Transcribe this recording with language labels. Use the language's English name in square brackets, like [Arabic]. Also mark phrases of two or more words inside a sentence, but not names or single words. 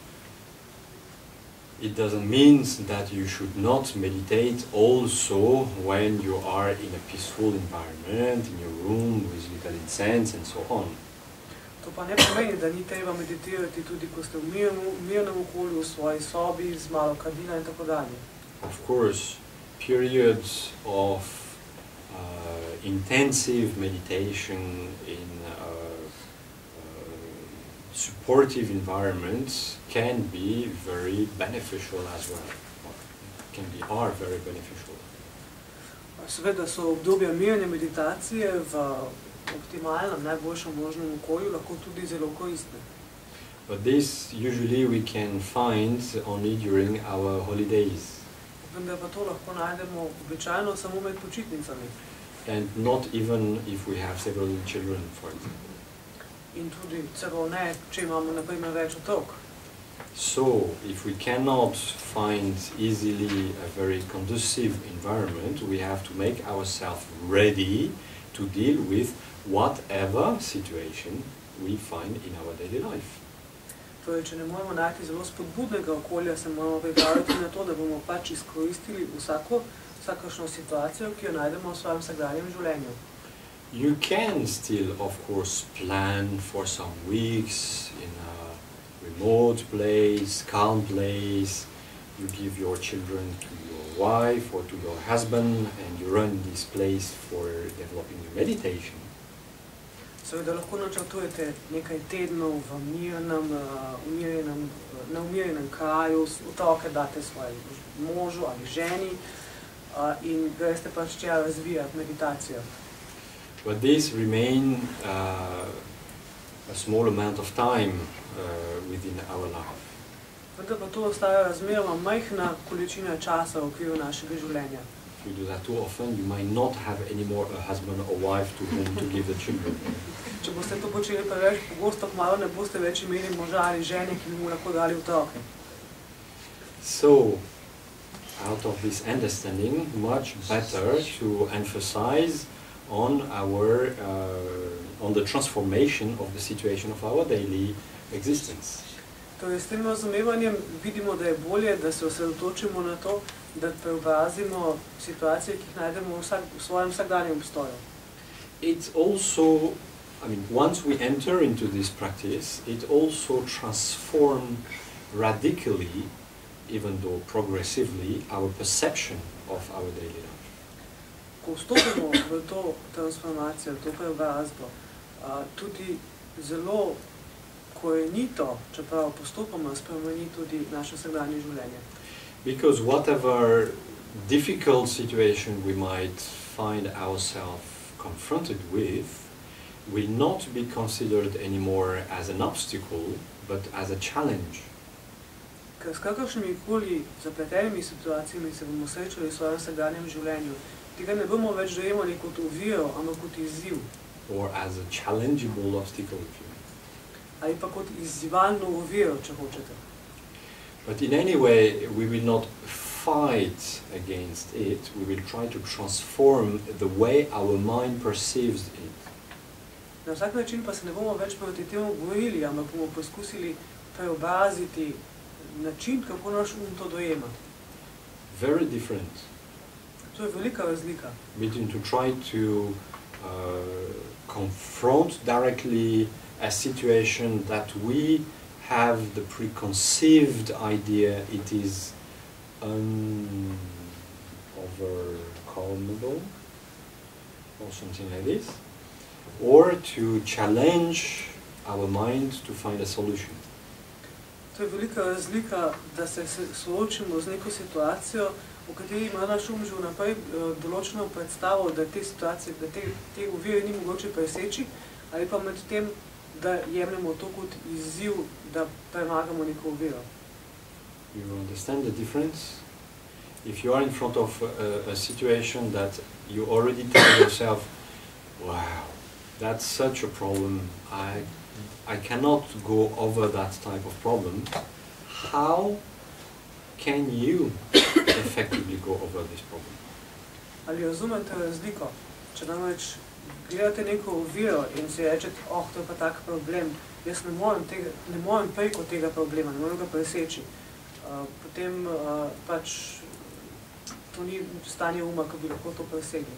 [English] It doesn't mean that you should not meditate also when you are in a peaceful environment, in your room with little incense and so on. [Slovenian] To pa ne pomeni, da ni treba meditirati tudi, ko ste v mirnem okolju, v svoji sobi, z malo kadila in tako dalje. [English] Of course, periods of intensive meditation in supportive environments can be very beneficial as well. Are very beneficial. [Slovenian] Seveda so obdobja mirne meditacije v optimalnem, najboljšem možnem okolju lahko tudi zelo koristne. [English] But this usually we can find only during our holidays. [Slovenian] Vendar pa to lahko najdemo običajno samo med počitnicami. [English] And not even if we have several children, for example. [Slovenian] In tudi celo ne, če imamo na primer več otrok. [English] So, if we cannot find easily a very conducive environment, we have to make ourselves ready to deal with whatever situation we find in our daily life. [Slovenian] Torej, če ne moremo najti zelo spodbudnega okolja, se moramo pripraviti na to, da bomo pač izkoristili vsakršno situacijo, ki jo najdemo v svojem vsakdanjem življenju. [English] You can still, of course, plan for some weeks in a remote place, calm place. You give your children to your wife or to your husband and you run this place for developing your meditation. [Slovenian] Seveda lahko načrtujete nekaj tednov v na umirjenem kraju, otroke date svojemu možu ali ženi in greste pač tja razvijati meditacijo. [English] But this remain a small amount of time within our life. [Slovenian] Vendar pa to ostaja razmeroma majhna količina časa v okviru našega življenja. [English] If you do that too often, you might not have anymore a husband or wife to whom to give the children. [Slovenian] Če boste to počeli preveč pogosto, kmalu ne boste več imeli moža ali žene, ki bi mu lahko dali otroke. [English] So, out of this understanding, much better to emphasize on the transformation of the situation of our daily existence. [Slovenian] Torej, s tem razumevanjem vidimo, da je bolje, da se osredotočimo na to, da preobrazimo situacije, ki jih najdemo v svojem vsakdanjem obstoju. [English] It's also, I mean, once we enter into this practice, it also transforms radically, even though progressively, our perception of our daily life. [Slovenian] Ko vstopimo v to transformacijo, v to preobrazbo, tudi zelo korenito, čeprav postopoma spremeni tudi naše vsakdanje življenje. [English] Because whatever difficult situation we might find ourselves confronted with will not be considered anymore as an obstacle, but as a challenge. [Slovenian] Ker s kakršnimi koli zapletenimi situacijami se bomo srečali v svojem vsakdanjem življenju, tega ne bomo več dojemali kot oviro, ampak kot izziv. [English] Or as a challengeable obstacle, if you mean. [Slovenian] Ali pa kot izzivalno oviro, če hočete. [English] But in any way, we will not fight against it, we will try to transform the way our mind perceives it. [Slovenian] Na vsak način pa se ne bomo več proti temu borili, ampak bomo poskusili preobraziti način, kako naš to dojema. [English] Very different. [Slovenian] To je velika razlika. [English] Between to try to confront directly a situation that we have the preconceived idea it is overcomable or something like this, or to challenge our mind to find a solution. [Slovenian] To je velika razlika, da se soočimo z neko situacijo, v kateri ima naš že vnaprej določeno predstavo, da te situacije, da te ovire ni mogoče preseči, ali pa med tem, da jemljemo to kot izziv, da premagamo neko oviro. [English] You understand the difference? If you are in front of a situation that you already tell yourself, wow, that's such a problem, I cannot go over that type of problem, how can you effectively go over this problem? [Slovenian] Ali razumete razliko? Če namreč gledate neko oviro in si rečete, to je pa tak problem, jaz ne morem preko tega problema, ne morem ga preseči. Potem pač to ni stanje uma, ki bi lahko to presegli.